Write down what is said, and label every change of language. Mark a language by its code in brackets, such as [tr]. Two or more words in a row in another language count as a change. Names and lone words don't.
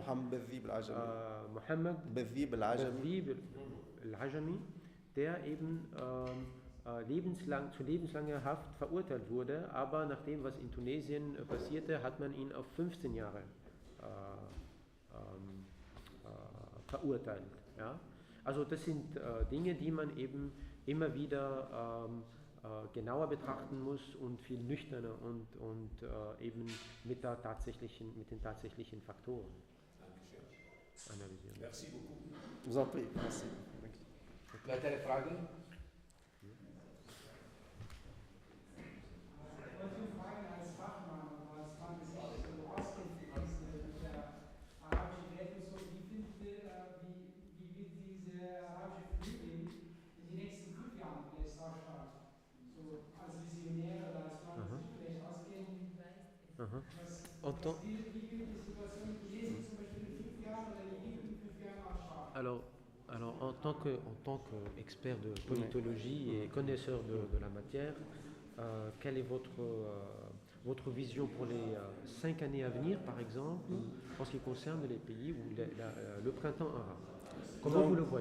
[de] Mohammed Dhib Al-Ajami, der eben zu lebenslanger Haft verurteilt wurde, aber nach dem, was in Tunesien passierte, hat man ihn auf 15 Jahre verurteilt. Ja? Also das sind Dinge, die man eben immer wieder genauer betrachten muss und viel nüchterner und eben mit den tatsächlichen Faktoren analysieren. [fr] Merci beaucoup. Je vous en prie, merci. [de] Weitere Fragen? Ich wollte fragen als Fachmann oder als Mann, der sich auskennt mit der arabischen Welt und so, wie wird diese arabische Flüge in den nächsten 5 Jahren vielleicht Aha. Wie gilt die Situation in Tunesien zum Beispiel in 5 Jahren oder in Ägypten in 5 Jahren anschauen? [fr] Alors en tant qu'expert de politologie et connaisseur de la matière, quelle est votre vision pour les 5 années à venir, par exemple, en ce qui concerne les pays ou le printemps arabe? Comment vous le voyez?